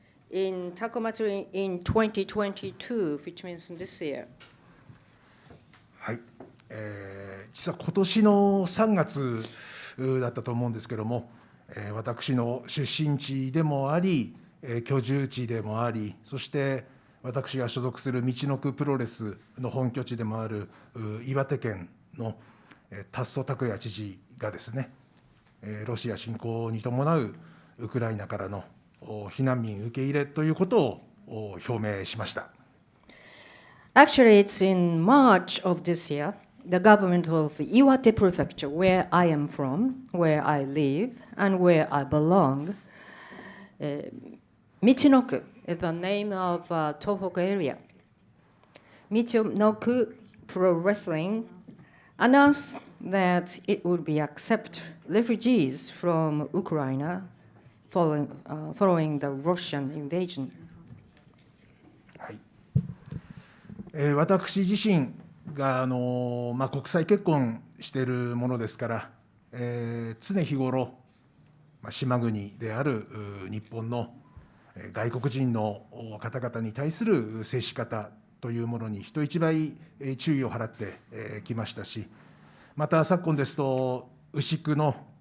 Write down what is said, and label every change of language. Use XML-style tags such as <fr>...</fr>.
<en>In Taco Matsuri in 2022, which means this year.</en> <ja>はい、実は今年の3月だったと思うんですけども、私の出身地でもあり、居住地でもあり、そして私が所属するみちのくプロレスの本拠地でもある岩手県の達増拓也知事がですね、ロシア侵攻に伴うウクライナからの避難民受け入れということを表明しました。</ja> <en>Actually, it's in March of this year, the government of Iwate Prefecture, where I am from, where I live, and where I belong, Michinoku is the name of Tohoku area. Michinoku Pro Wrestling announced that it would be accept refugees from Ukraine following the Russian invasion.</en> <ja>はい、私自身が国際結婚しているものですから、常日頃、島国である日本の外国人の方々に対する接し方というものに人一倍注意を払ってきましたし、また昨今ですと牛久の</ja>